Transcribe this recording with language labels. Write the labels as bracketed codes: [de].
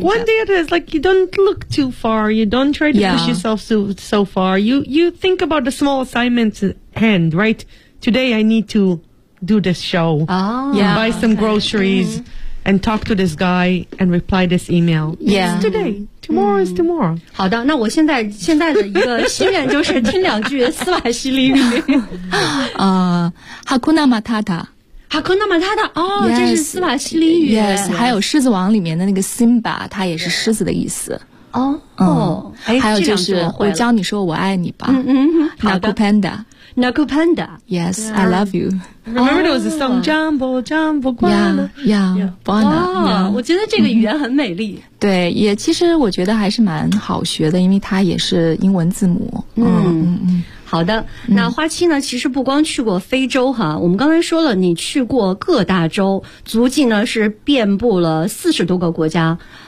[en] Like one day it is, like you don't look too far, you don't try to push yourself so far. You think about the small assignments at hand, right? Today I need to do this show. Buy some groceries. And talk to this guy and reply this email. Yeah. It's today. Tomorrow is tomorrow. [zh] 好的，那我现在的一个心愿就是听两句斯瓦希里语。 [sw] Hakuna Matata. Hakuna Matata. [zh] 哦，这是斯瓦希里语。 [en] Yes. [zh] 还有狮子王里面的那个 Simba， 它也是狮子的意思。 [en] Oh. [zh] 还有就是我教你说我爱你吧。 [sw] Naku Panda. Naku Panda. [en] Yes, yeah. I love you. Remember there was a song, [sw] Jumbo, Jumbo, Guana. [en] Yeah, Guana. Wow, yeah. [zh] 我觉得这个语言很美丽。Mm-hmm. 对，也其实我觉得还是蛮好学的，因为它也是英文字母。好的，那花七呢，其实不光去过非洲哈，我们刚才说了你去过各大洲，足迹呢是遍布了40多个国家。